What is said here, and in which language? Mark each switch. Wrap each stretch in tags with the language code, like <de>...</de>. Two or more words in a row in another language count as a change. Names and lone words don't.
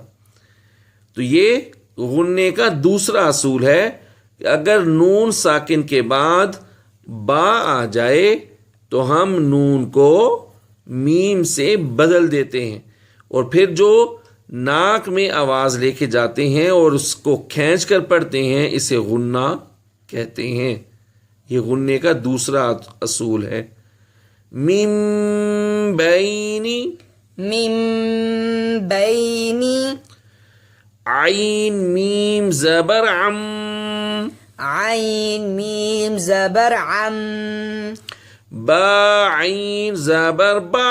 <ur>تو یہ غنے کا دوسرا اصول ہے کہ اگر نون ساکن کے بعد با آ جائے تو ہم نون کو میم سے بدل دیتے ہیں اور پھر جو ناک میں آواز لے کے جاتے ہیں اور اس کو کھینچ کر پڑھتے ہیں اسے غنہ کہتے ہیں. یہ غنے کا دوسرا اصول ہے.</ur> <ar>میم بینی من بین</ar> <ur>عین میم زبر عم عین میم زبر عم با عین زبر با</ur>